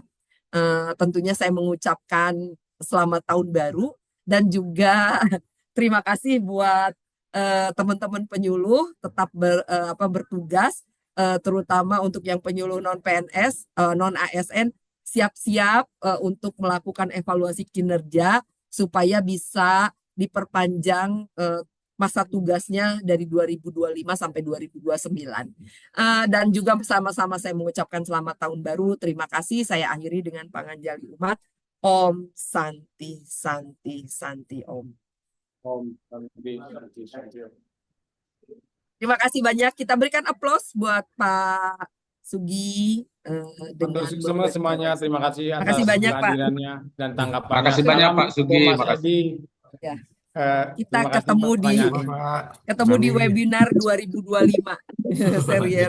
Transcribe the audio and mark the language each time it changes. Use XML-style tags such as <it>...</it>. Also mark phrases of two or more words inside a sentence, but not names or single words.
<id>Tentunya saya mengucapkan selamat tahun baru dan juga terima kasih buat teman-teman penyuluh tetap bertugas, terutama untuk yang penyuluh non PNS, non ASN, siap-siap untuk melakukan evaluasi kinerja supaya bisa diperpanjang masa tugasnya dari 2025 sampai 2029. Dan juga bersama-sama saya mengucapkan selamat tahun baru. Terima kasih. Saya akhiri dengan panganjali umat.</id> <sa>Om Santi Santi Santi Om. Om Santi Santi Santi Om.</sa> <id>Terima kasih banyak. Kita berikan aplaus buat Pak Sugi dengan semuanya. Terima kasih atas kehadirannya dan tanggapannya. Terima kasih banyak Pak Sugi. Ya. Kita ketemu di webinar 2025 serial.</id>